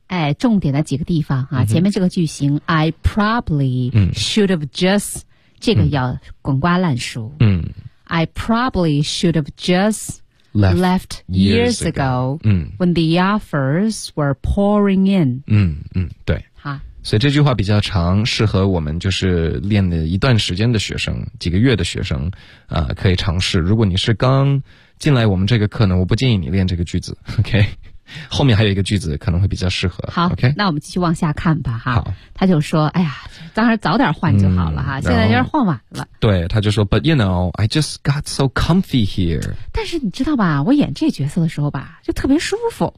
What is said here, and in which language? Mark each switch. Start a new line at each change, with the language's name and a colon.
Chinese: 哎，重点的几个地方啊，前面这个句型
English: I probably should have just
Chinese: 这个要滚瓜烂熟。
English: I probably should have just left years ago when the offers were pouring in.
Chinese: 对。好，所以这句话比较长，适合我们就是练了一段时间的学生，几个月的学生啊，可以尝试。如果你是刚进来我们这个课呢我不建议你练这个句子 OK 后面还有一个句子可能会比较适合好 OK 那我们继续往下看吧哈好他就说哎呀当然早点换就好了哈现在就是换晚了对他就说
English: But you know I just got so comfy here
Chinese: 但是你知道吧我演这角色的时候吧就特别舒服